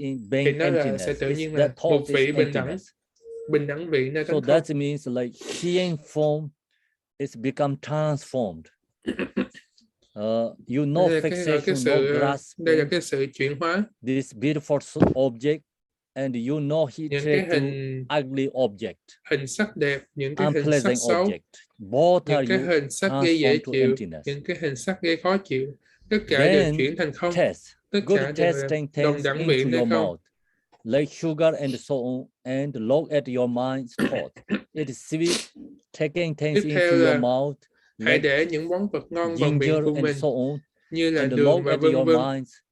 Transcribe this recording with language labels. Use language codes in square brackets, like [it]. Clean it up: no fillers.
[vi] Thì nó là sẽ tự nhiên là một vị bình đẳng vị nơi thánh không. [en] So that means like seeing form is become transformed. You know fixation, no grasp. [vi] Đây là cái sự chuyển hóa. [en] This beautiful object, and you know he treated to ugly object. [vi] Hình sắc đẹp, những cái hình sắc xấu, những cái hình sắc gây dễ chịu, những cái hình sắc gây khó chịu, tất cả đều chuyển thành không. Tất cả đều là đồng đẳng vị nơi không. [en] Like sugar and so on, and look at your mind's thought. It is sweet, taking things into your mouth. [vi] Hãy để những món vật ngon vào miệng của mình, như là đường và vân vân.